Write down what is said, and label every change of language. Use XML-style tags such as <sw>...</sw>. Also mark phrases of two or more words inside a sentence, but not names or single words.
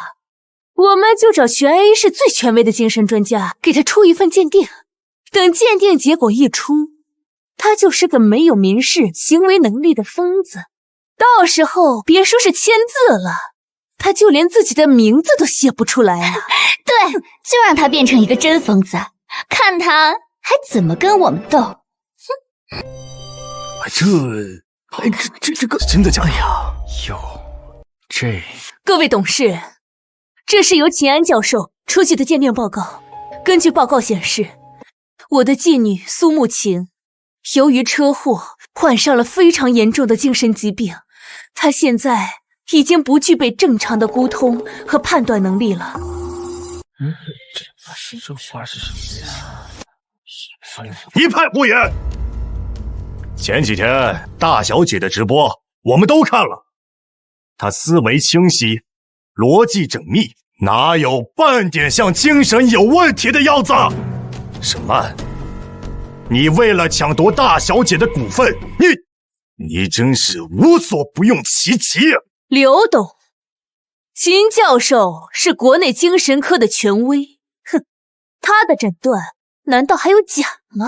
<zh>我們就找全 A 市最權威的精神專家給她出一份鑑定，等鑑定結果一出，她就是個沒有民事行為能力的瘋子。到時候別說是簽字了，她就連自己的名字都寫不出來啊！對，就讓她變成一個真瘋子，看她還怎麼跟我們鬥。這個真的假的？哎呀，各位董事，這是由秦安教授出具的鑑定報告。根據報告顯示，我的繼女蘇慕晴由於車禍患上了非常嚴重的精神疾病，她現在已經不具備正常的溝通和判斷能力了。這話是什麼呀？一派胡言！前幾天大小姐的直播我們都看了，她思維清晰，邏輯縝密，哪有半點像精神有問題的樣子？沈曼，你為了搶奪大小姐的股份，你真是無所不用其極。劉董，秦教授是國內精神科的權威，哼，他的診斷難道還有假嗎？</zh>